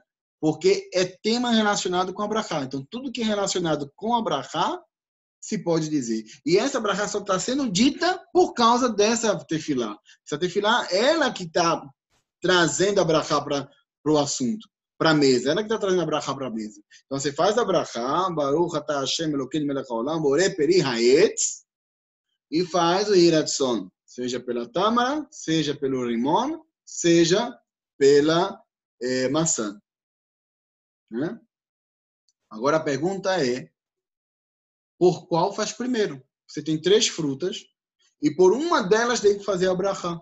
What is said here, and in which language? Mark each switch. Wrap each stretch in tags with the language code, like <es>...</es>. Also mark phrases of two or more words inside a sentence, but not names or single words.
<pt>Porque é tema relacionado com a brachá. Então, tudo que é relacionado com a brachá, se pode dizer. E essa brachá só está sendo dita por causa dessa tefilá. Essa tefilá, ela que está trazendo a brachá para o assunto, para a mesa. Ela que está trazendo a brachá para a mesa. Então, você faz a brachá,</pt> <he>ברוך אתה השם אלוקינו מלך העולם, בורא פרי העץ,</he> <pt>e faz o Hiratson, seja pela tâmara, seja pelo limão, seja pela maçã. Né? Agora a pergunta é, por qual faz primeiro? Você tem 3 frutas e por uma delas tem que fazer a brachá.</pt>